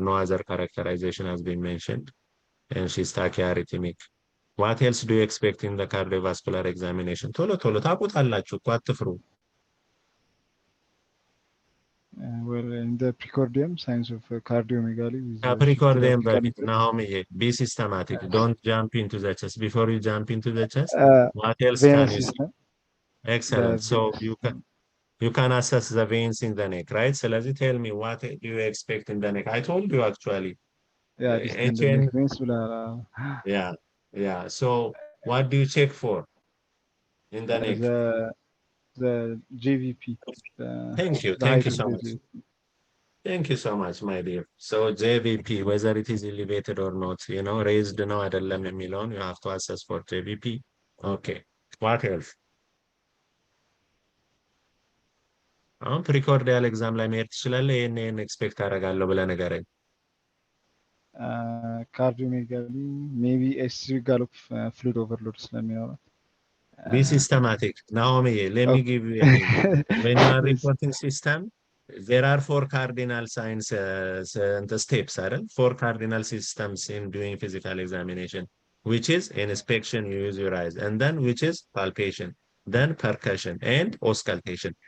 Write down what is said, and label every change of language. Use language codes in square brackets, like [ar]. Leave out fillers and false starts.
[en] No other characterization has been mentioned. And she's tachyarrhythmic. What else do you expect in the cardiovascular examination? [am] ቶሎ ቶሎ ታውቁታላችሁ እኮ አትፍሩ። [en] Well, in the precordium, signs of cardiomegaly with [am] ከፕሪኮርዲየም በፊት ናሆምዬ, [en] be systematic. Don't jump into the chest. Before you jump into the chest, what else can venous you see? system. Excellent. So you can assess the veins in the neck, right? [am] ስለዚህ [en] tell me, what do you expect in the neck? I told you actually. Yeah, distended neck veins. Yeah. So what do you check for in the neck? The JVP. Thank you so much. Thank you so much, my dear. So JVP, whether it is elevated or not, you know, raised [am] ነው አይደለም የሚለውን [en] you have to assess for JVP. Okay. What else? [am] አሁን ፕሪኮርዲያል ኤግዛም ላይ መሄድ ትችላለህ። ይሄን ኤክስፔክት አደርጋለሁ ብለህ ንገረኝ። [en] Cardiomegaly, maybe SC gallop fluid overload [am] ስለሚኖረው. [en] Be systematic. Naomi, let me give you a hint. When you are reporting system, there are 4 cardinal signs and the steps, right? 4 cardinal systems in doing physical examination, which is inspection, you use your eyes, and then which is palpation, then percussion, and auscultation.